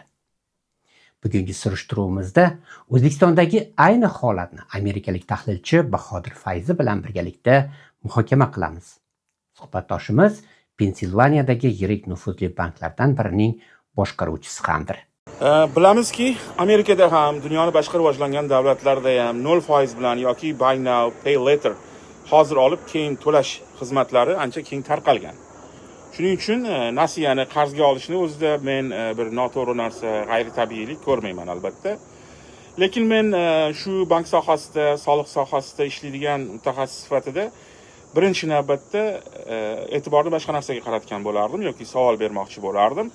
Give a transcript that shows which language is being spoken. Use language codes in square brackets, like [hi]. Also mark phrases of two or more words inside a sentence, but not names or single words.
[uz] Bugungi surishtiruvimizda O'zbekistondagi ayni holatni amerikalik tahlilchi Bahodir Fayzi bilan birgalikda muhokama qilamiz. Suhbatdoshimiz Pensilvaniyadagi yirik nufuzli banklardan birining boshqaruvchisi hamdir. Bilamizki, Amerikada ham, dunyoni boshqa rivojlangan davlatlarda ham 0% bilan yoki [en] buy now, pay later [uz] hozir olib keyin to'lash xizmatlari ancha keng tarqalgan. Shuning uchun nasiyani qarzga olishni o'zida men bir noto'g'ri narsa, g'ayritabiiylik ko'rmayman albatta. Lekin men shu bank sohasida, soliq sohasida ishlaydigan mutaxassis sifatida birinchi navbatda e'tiborni boshqa narsaga qaratgan bo'lardim yoki savol bermoqchi bo'lardim.